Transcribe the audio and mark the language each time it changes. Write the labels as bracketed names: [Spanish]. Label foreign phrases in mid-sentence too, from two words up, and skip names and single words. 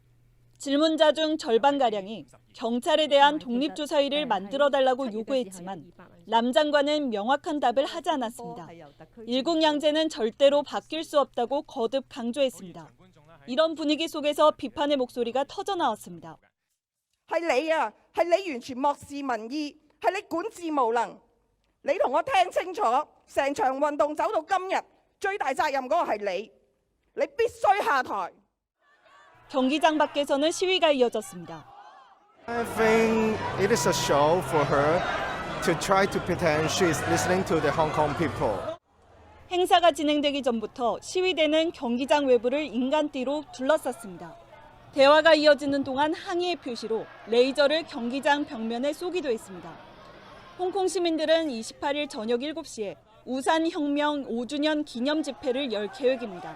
[Korean] 질문자 중 절반가량이 경찰에 대한 독립조사위를 만들어달라고 요구했지만 람 장관은 명확한 답을 하지 않았습니다. 일국양제는 절대로 바뀔 수 없다고 거듭 강조했습니다. 이런 분위기 속에서 비판의 목소리가 터져나왔습니다. [Cantonese] 係你啊，係你完全漠視民意，係你管治無能。你同我聽清楚，成場運動走到今日，最大責任嗰個係你，你必須下台。 [Korean] 경기장 밖에서는 시위가 이어졌습니다. [English] I think it is a show for her to try to pretend she is listening to the Hong Kong people. [Korean] 행사가 진행되기 전부터 시위대는 경기장 외부를 인간띠로 둘러쌌습니다. 대화가 이어지는 동안 항의의 표시로 레이저를 경기장 벽면에 쏘기도 했습니다. 홍콩 시민들은 28일 저녁 7시에 우산혁명 5주년 기념 집회를 열 계획입니다.